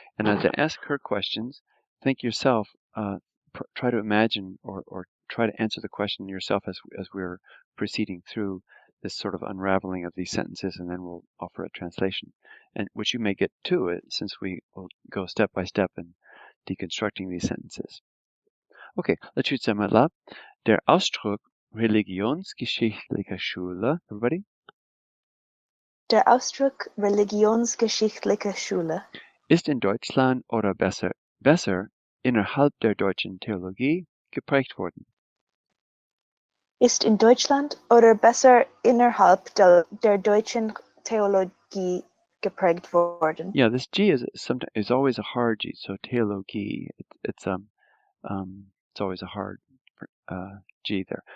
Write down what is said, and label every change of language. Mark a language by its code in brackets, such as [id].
[en] And as I ask her questions, think yourself, try to imagine or try to answer the question yourself as we're proceeding through this sort of unraveling of these sentences, and then we'll offer a translation, and which you may get to it since we will go step by step in deconstructing these sentences. Okay, let's read some out loud. [de] Der Ausdruck religionsgeschichtlicher Schule, [en] everybody? [de] Der Ausdruck religionsgeschichtliche Schule ist in Deutschland oder besser innerhalb der deutschen Theologie geprägt worden. Ist in Deutschland oder besser innerhalb der deutschen Theologie geprägt worden. [en] Yeah, this G is always a hard G, so Theologie, it's always a hard G there.